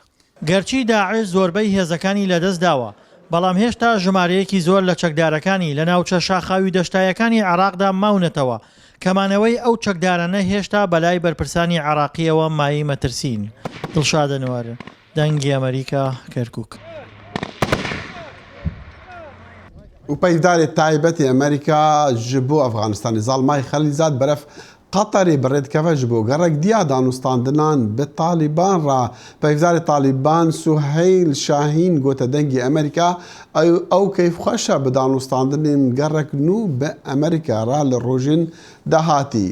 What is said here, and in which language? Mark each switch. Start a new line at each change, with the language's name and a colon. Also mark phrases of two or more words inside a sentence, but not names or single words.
Central Kurdish: گەرچی داعش زۆربەی هێزەکانی لەدەست داوە بەڵام هێشتا ژمارەیەکی زۆر لە چەکدارەکانی لە ناوچە شاخاوی دەشتایەکانی عێراقدا ماونەتەوە کەمانەوەی ئەو چەکدارانە هێشتا بەلای بەرپرسانی عێراقیەوە مایی مەترسین. دڵشادە نوارە دەنگی ئەمریکا کەرکووک. و پەیداری تایبەتی ئەمریکا
Kurdish: ji bo Efxanistanê zalmayê Xelîzad beref Qatarê bi rêdkeve ji bo gerek diya danûstandinan bi Talîban ra peyvdarê Talîban Suheyl Şahîn gote dengê Amerîka ew keyfxweşa bi danûstandinên gerek nû bi Amerîka ra li rojên dahatî.